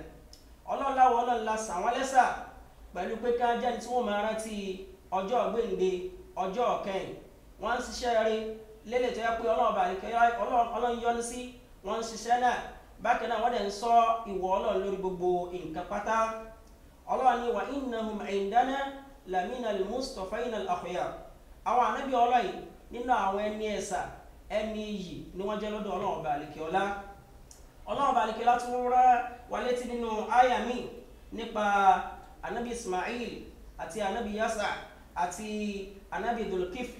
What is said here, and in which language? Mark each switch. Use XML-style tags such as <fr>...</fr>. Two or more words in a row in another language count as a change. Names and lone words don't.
<yo>Ọlọ́run láwọn Ọlọ́run la ṣà wọ́n lẹ́ṣà pẹ̀lú pé ká jẹ́ ní tí wọ́n máa rántí ọjọ́ gbéǹde ọjọ́ kẹyìn. Wọ́n ń ṣiṣẹ́ rí lélẹ̀ tó yẹ pé Ọlọ́run yọ́nú sí, wọ́n ń ṣiṣẹ́ náà bákan náà wọ́n dẹ̀ ń sọ ìwọ Ọlọ́run lórí gbogbo nǹkan pátá. Ọlọ́run ní</yo> <ar>وإنهم عندنا لمن المصطفين الأخيار.</ar> <yo>Àwọn ànábì Ọlọ́run nínú àwọn ẹni ẹ̀sà ẹni iyì ni wọ́n jẹ́ lọ́dọ̀ Ọlọ́run ọba àlekíọ́lá. Ọlọ́run ọba àlekíọ́lá tún rán wa létí nínú àyà mi nípa ànábì Ismail àti ànábì Yasa àti ànábì Dhul-Kifl.</yo>